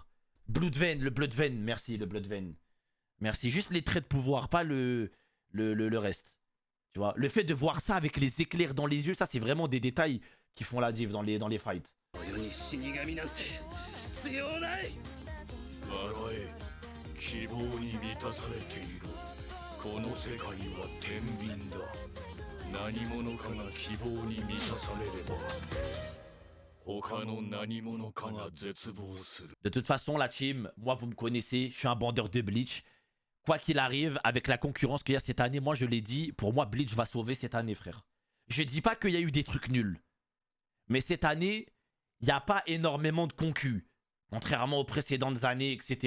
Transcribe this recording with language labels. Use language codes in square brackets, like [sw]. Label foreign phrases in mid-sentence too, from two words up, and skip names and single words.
[fr] Bloodvein, le Bloodvein, merci le Bloodvein. Merci, juste les traits de pouvoir, pas le reste. Tu vois, le fait de voir ça avec les éclairs dans les yeux, ça c'est vraiment des détails qui font la diff dans les fights. [ja] 笑え希望に満たされているこの世界は天秤だ何者かが希望に満たされれば他の何者かが絶望する [fr] De toute façon, la team, moi vous me connaissez, je suis un bandeur de Bleach. Quoi qu'il arrive, avec la concurrence qu'il y a cette année, moi je l'ai dit, pour moi Bleach va sauver cette année, frère. Je dis pas qu'il y a eu des trucs nuls. Mais cette année, il n'y a pas énormément de concus. Contrairement aux précédentes années, etc.